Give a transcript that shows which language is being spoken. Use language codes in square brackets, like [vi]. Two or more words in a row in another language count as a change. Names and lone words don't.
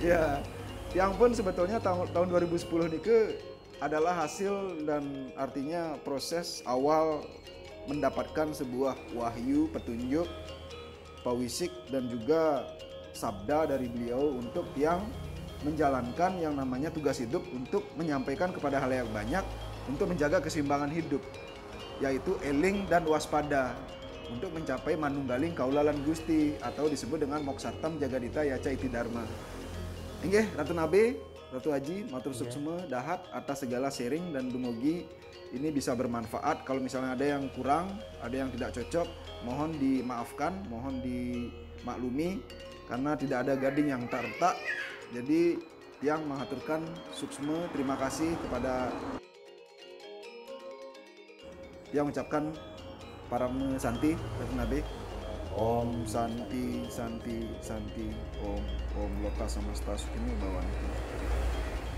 [id] Ya, tiang pun sebetulnya tahun 2010 ini adalah hasil dan artinya proses awal mendapatkan sebuah wahyu, petunjuk, pawisik dan juga sabda dari beliau untuk tiang menjalankan yang namanya tugas hidup untuk menyampaikan kepada halayak banyak untuk menjaga keseimbangan hidup, yaitu eling dan waspada untuk mencapai [jv] manunggaling kaulalan Gusti [id] atau disebut dengan [sa] moksatam jagadita yaca iti dharma. [id] Inggih Ratu Nabe, Ratu Haji, [ban] matur suksma dahat [id] atas segala sharing dan dumugi ini bisa bermanfaat. Kalau misalnya ada yang kurang, ada yang tidak cocok, mohon dimaafkan, mohon dimaklumi karena tidak ada gading yang tak retak. Jadi yang mengaturkan suksma terima kasih kepada yang mengucapkan para santi Ratu Nabe. [sa] Om Santi Santi Santi Om Om Loka Samasta Sukini Bhavantu.